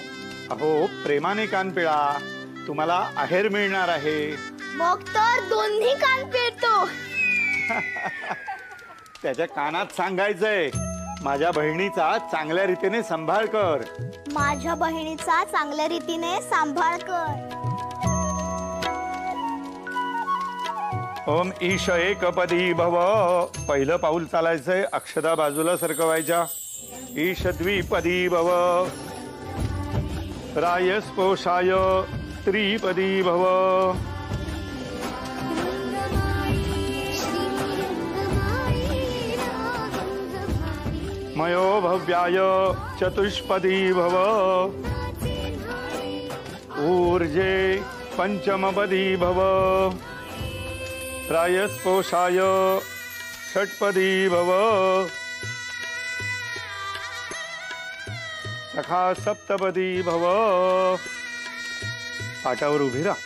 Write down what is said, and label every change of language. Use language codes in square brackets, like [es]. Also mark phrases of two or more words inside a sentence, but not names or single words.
[mr] अहो, प्रेमाने कान पिळा, तुम्हाला आहेर मिळणार आहे. मग तर दोन्ही कान पिळतो. त्याच्या कानात सांगायचंय, माझ्या बहिणीचा चांगल्या रीतीने सांभाळ कर. माझ्या बहिणीचा चांगल्या रीतीने सांभाळ कर. [sa] ओम ईश एकपदी भव. [mr] पहिलं पाऊल चालायचंय, अक्षता बाजूला सरकवायच्या. [sa] ईश द्विपदी भव. रायस्पोषाय त्रिपदी भव. मयो भव्याय चतुष्पदी भव. ऊर्जे पंचमपदी भव. रायस्पोषाय षट्पदी भव. सखा सप्तपदी भव. [mr] पाटावर उभी राहा.